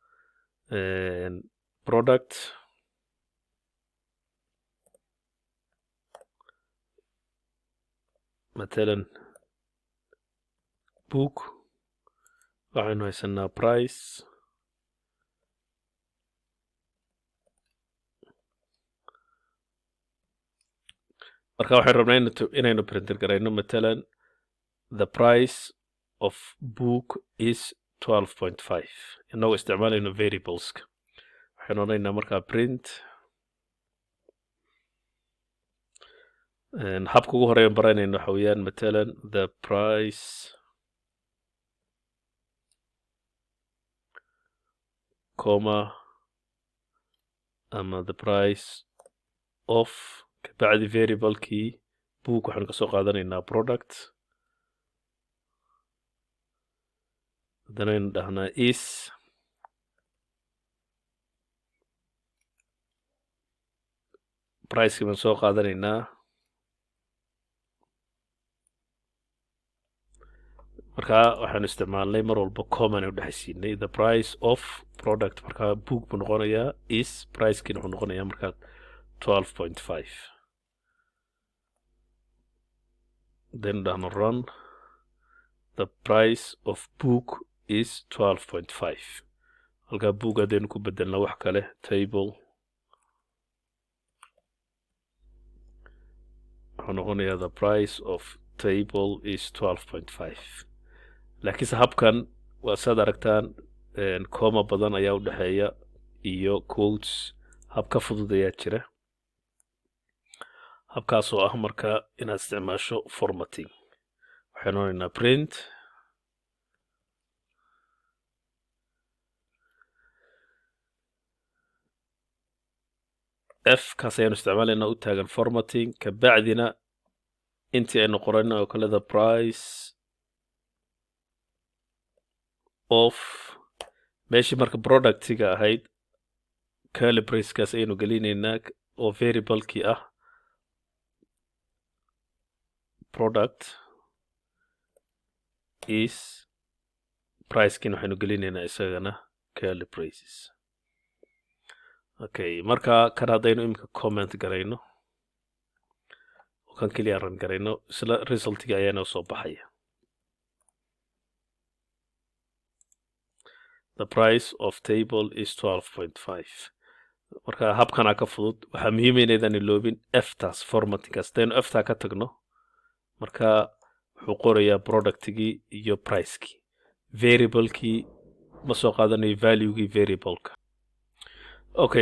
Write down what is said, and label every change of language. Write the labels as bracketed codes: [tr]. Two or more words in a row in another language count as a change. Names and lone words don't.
[so] product matalan book waxaynu haysanaa price marka waxaan rabnaa inaynu printer garayno matalan [en] the price of book is 12.5 [so] inagoo isticmaalayno variableska waxaynu odhanaynaa markaa print habka ugu horeeyan baranayno waxa weeyaan matalan [en] the price comma [so] ama [en] the price of [so] kabacdi variablekii book waxaanu kasoo qaadanaynaa product haddana aynu dhahnaa is pricekii baan soo qaadanaynaa markaa waxaanu isticmaalnay mar walba common u dhexaysiinay [en] the price of product [so] markaa book buu noqonayaa is pricekiina wuxuu noqonayaa markaa 12.5 then dhahno run [en] the price of book is 12.5 [so] halkaa book haddaynu ku bedelna wax kale table wuxuu noqonayaa [en] the price of table is 12.5 [so] laakiinse habkan waa saad aragtaan comma badan ayaa u dhexeeya iyo quotes hab ka fudud ayaa jira habkaas oo ah marka inaad isticmaasho formatting waxaynu odhanaynaa print f kaas ayaanu isticmaalaynaa u taagan formatting kabacdina intii aynu qorayno oo kale [en] the price [so] of meeshii marka productiga ahayd curly bracekaas ayaynu gelinaynaa oo variablekii ah product is pricekiina waxaynu gelinaynaa isagana [en] curly braces [so] okay marka kan haddaynu imika comment garayno oo kan keliya run garayno isla resultiga ayaa noo soo baxaya [en] the price of table is [so] 12.5 marka habkana ka fudud waxaa muhiim inaydaan iloobin f taas formattingkaas haddaynu f taa ka tagno marka wuxuu qorayaa productigii iyo pricekii variablekii ma soo qaadanayo valuegii variableka okay